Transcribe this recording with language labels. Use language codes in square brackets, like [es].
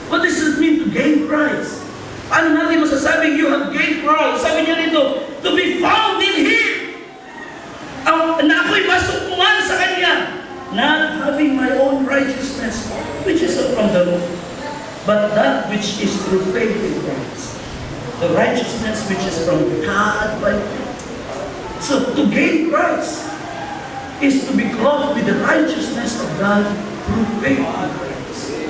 [en] What does it mean to gain Christ? [tl] Ano natin masasabing [en] you have gained Christ? [tl] Sabi niya rito, [en] to be found in Him. [tl] Na ako'y masukuan sa Kanya. [en] Not having my own righteousness, which is from the law, but that which is through faith in Christ. The righteousness which is from God by faith. So to gain Christ is to be clothed with the righteousness of God through faith in Christ.